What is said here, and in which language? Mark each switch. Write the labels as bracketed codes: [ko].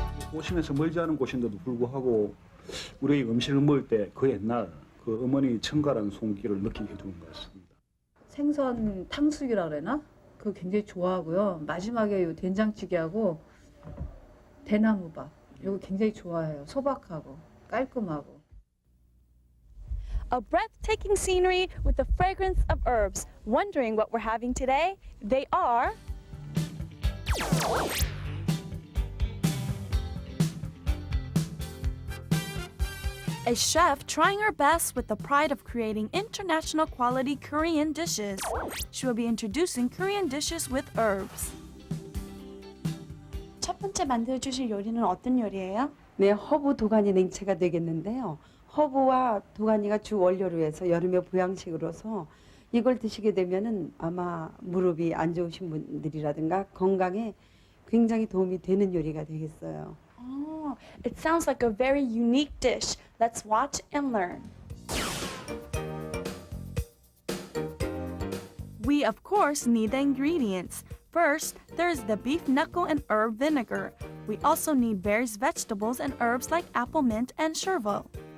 [ko] 도심에서 멀지 않은 곳인데도 불구하고 우리 음식을 먹을 때 그 옛날 그 어머니 청가라는 손길을 느끼게 해주는 것 같습니다. 생선 탕수육이라 그러나? 그거 굉장히 좋아하고요. 마지막에 요 된장찌개하고 대나무밥 이거 굉장히 좋아해요. 소박하고 깔끔하고. [en] A breathtaking scenery with the fragrance of herbs. Wondering what we're having today? They are A chef trying her best with the pride of creating international quality Korean dishes. She will be introducing Korean dishes with herbs. [ko] 첫 번째 만들어 주실 요리는 어떤 요리예요? 네, 허브 도가니 냉채가 되겠는데요. 허브와 도가니가 주 원료로 해서 여름의 보양식으로서 이걸 드시게 되면은 아마 무릎이 안 좋으신 분들이라든가 건강에 굉장히 도움이 되는 요리가 되겠어요. [en] Oh, it sounds like a very unique dish. Let's watch and learn. We, of course, need the ingredients. First, there is the beef knuckle and herb vinegar. We also need various vegetables and herbs like apple mint and chervil.